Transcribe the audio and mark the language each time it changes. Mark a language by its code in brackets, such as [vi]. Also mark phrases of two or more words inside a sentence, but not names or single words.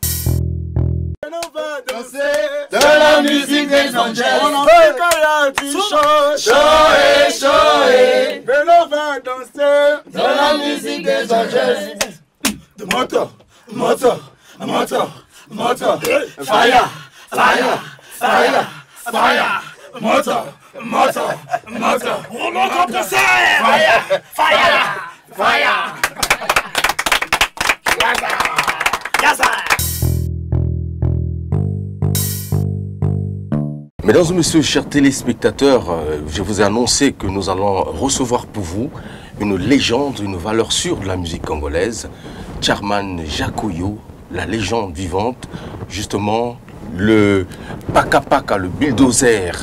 [fr] De la musique des Angels, on en fait du show, mais l'on va danser de la musique des Angels. [ln] Moto, moto, moto, moto, [en] fire, fire, fire, fire, [ln] moto, moto, moto, [fr] roulement compresseur, [en] fire, fire, fire, Gaza. [fr] Mesdames et messieurs, chers téléspectateurs, je vous ai annoncé que nous allons recevoir pour vous une légende, une valeur sûre de la musique congolaise, Tcharman Jakoyo, la légende vivante, justement le Paka Paka, le bulldozer.